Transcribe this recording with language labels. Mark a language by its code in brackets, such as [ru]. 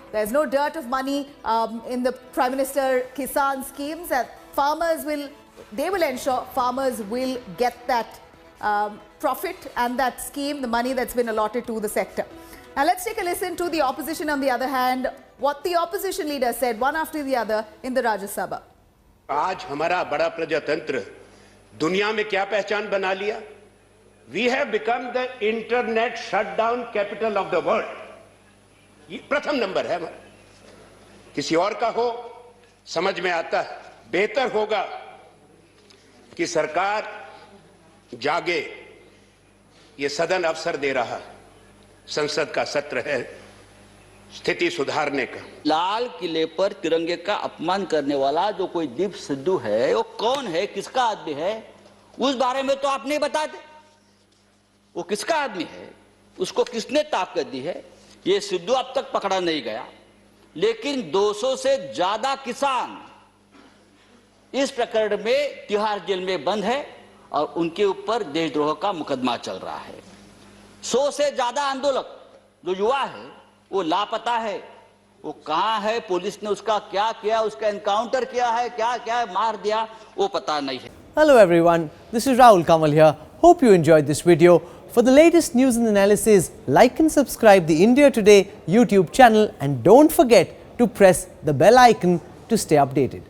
[en] There's no dearth of money in the Prime Minister Kisan schemes. That farmers will ensure farmers will get that profit and that scheme, the money that's been allotted to the sector. Now let's take a listen to the opposition on the other hand, what the opposition leader said one after the other in the Rajya Sabha. [hi] आज हमारा बड़ा प्रजातंत्र दुनिया में क्या पहचान बना लिया? [en] We have become the internet shutdown capital of the world. [hi] ये प्रथम नंबर है हमारा. किसी और का हो समझ में आता है. बेहतर होगा कि सरकार जागे. ये सदन अवसर दे रहा है. संसद का सत्र है स्थिति सुधारने का. लाल किले पर तिरंगे का अपमान करने वाला जो कोई दीप सिद्धू है वो कौन है, किसका आदमी है, उस बारे में तो आप नहीं बताते. वो किसका आदमी है, उसको किसने ताकत दी है, ये सिद्धू अब तक पकड़ा नहीं गया. लेकिन 200 से ज्यादा किसान इस प्रकरण में तिहाड़ जेल में बंद है और उनके ऊपर देशद्रोह का मुकदमा चल रहा है. 100 से ज्यादा आंदोलक जो युवा है वो लापता है. वो कहां है, पुलिस ने उसका क्या किया, उसका एनकाउंटर किया है, क्या मार दिया, वो पता नहीं है. [en] Hello everyone, this is Rahul Kamal here. Hope you enjoyed this video. For the latest news and analysis, like and subscribe the India Today YouTube channel and don't forget to press the bell icon to stay updated.